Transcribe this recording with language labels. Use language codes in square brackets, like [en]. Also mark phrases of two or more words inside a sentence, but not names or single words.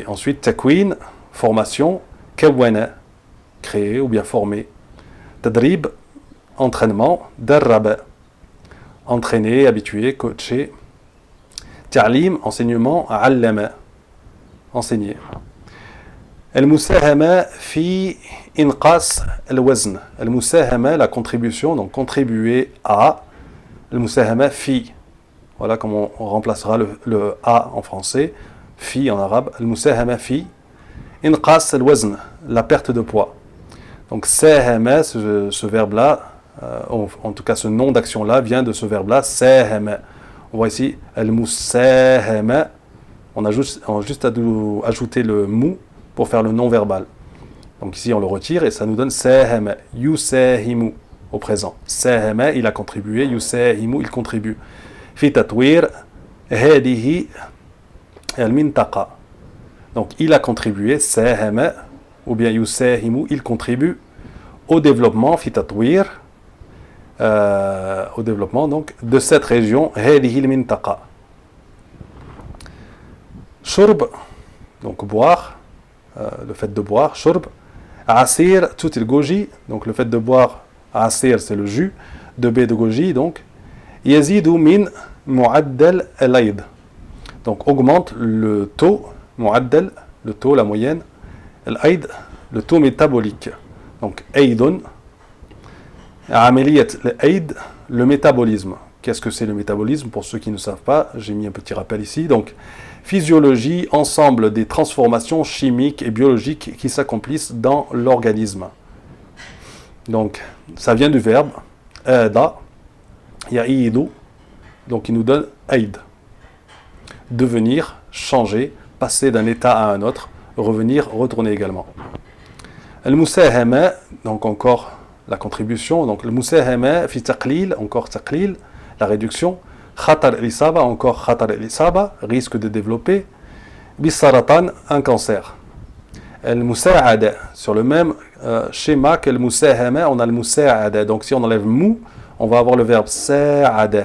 [fr] Ensuite, takwin, formation, kawana, créer ou bien former. Tadrib, entraînement. Darraba, entraîner, habituer, coacher. Ta'lim, enseignement. Allama, enseigner. [ar] المساهمة في إنقاص الوزن. Al-musahama, [fr] la contribution, donc contribuer à. [ar] المساهمة في. [fr] Voilà comment on remplacera le a en français. Fi en arabe. [ar] المساهمة في إنقاص الوزن, [fr] la perte de poids. Donc sahama, ce verbe-là, en tout cas ce nom d'action-là, vient de ce verbe-là, sahama. On voit ici al-musahama. On a juste à ajouter le mou pour faire le nom verbal. Donc ici on le retire et ça nous donne [ar] ساهم، يساهم [fr] au présent. Sahama, il a contribué, yusahimu, il contribue. [ar] في تطوير هذه المنطقة. [fr] Donc il a contribué, sahama, ou bien yusahimu, il contribue au développement, [ar] في تطوير, [fr] au développement donc de cette région, [ar] هذه المنطقة. [fr] Shurb, donc boire, le fait de boire, shurb. Asir, tout il goji, donc le fait de boire, asir c'est le jus, de b de goji, donc [ar] يزيد من معدل الأيض, [fr] donc augmente le taux, mu'addal, le taux, la moyenne, al-ayd, le taux métabolique. Donc [ar] أيض، عملية الأيض, [fr] le métabolisme. Qu'est-ce que c'est le métabolisme? Pour ceux qui ne savent pas, j'ai mis un petit rappel ici. Donc physiologie, ensemble des transformations chimiques et biologiques qui s'accomplissent dans l'organisme. Donc, ça vient du verbe [ar] عاد، يعود, [fr] donc il nous donne aid. Devenir, changer, passer d'un état à un autre, revenir, retourner également. Al-musahama, donc encore la contribution, donc le [ar] مساهمة في تقليل, [fr] encore taqlil, la réduction. [ar] خطر الإصابة, [fr] encore [ar] خطر الإصابة, [fr] risque de développer. Bisaratan, un cancer. Al-musa'ada, sur le même schéma que le musahama, on a le musa'ada. Donc si on enlève mou, on va avoir le verbe sa'ada.